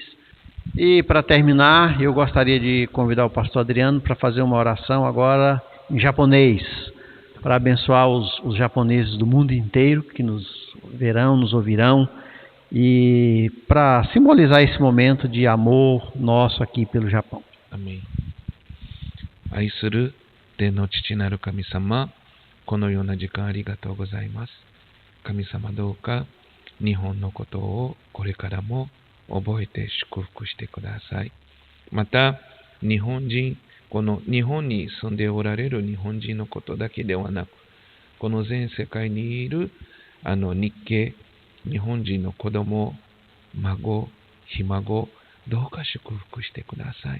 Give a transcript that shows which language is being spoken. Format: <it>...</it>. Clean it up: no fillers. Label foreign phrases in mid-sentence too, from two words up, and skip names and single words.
<pt>E para terminar, eu gostaria de convidar o pastor Adriano para fazer uma oração agora em japonês, para abençoar os japoneses do mundo inteiro que nos verão, nos ouvirão, e para simbolizar esse momento de amor nosso aqui pelo Japão. Amém.</pt> <ja>愛する天の父なる神様、このような時間ありがとうございます。神様どうか日本のことをこれからも覚えて祝福してください。また日本人、この日本に住んでおられる日本人のことだけではなく、この全世界にいる日系日本人の子供、孫、ひ孫、どうか祝福してください。</ja>